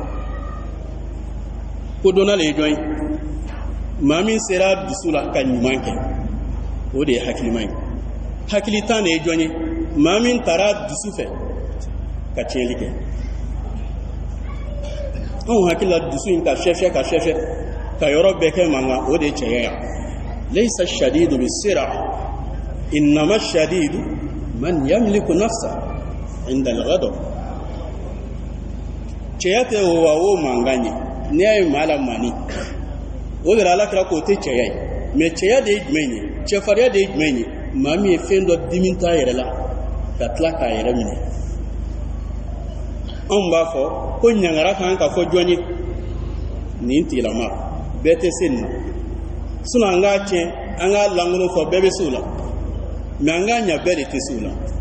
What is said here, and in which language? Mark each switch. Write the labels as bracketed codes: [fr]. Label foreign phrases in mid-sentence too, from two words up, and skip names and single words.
[bm] ko donna le ye jɔn ye maa min sera dusu la ka ɲuman kɛ o de ye hakilima ye hakili tan de ye jɔn ye maa min taara dusu fɛ ka tiɲɛli kɛ anw hakili la dusu in ka fiyɛ ka fiyɛ ka yɔrɔ bɛɛ kɛ mankan o de ye cɛya ye [ar] ليس الشديد بالصرعة إنما الشديد من يملك نفسه عند الغضب [bm] cɛya tɛ o mankan ye n'i y'a ye maa la mani o de la ala kira k'o tɛ cɛya ye mais cɛya de ye jumɛn ye cɛfarinya de ye jumɛn ye maa min ye fɛn dɔ dimi t'a yɛrɛ la ka tila k'a yɛrɛ minɛ anw b'a fɔ ko ɲangara kan ka fɔ jɔn ye nin tigilama bɛɛ tɛ se nin na sinon an k'a tiɲɛ an k'a lankolon fɔ bɛɛ bɛ se o la mais an k'a ɲɛ bɛɛ de tɛ se o la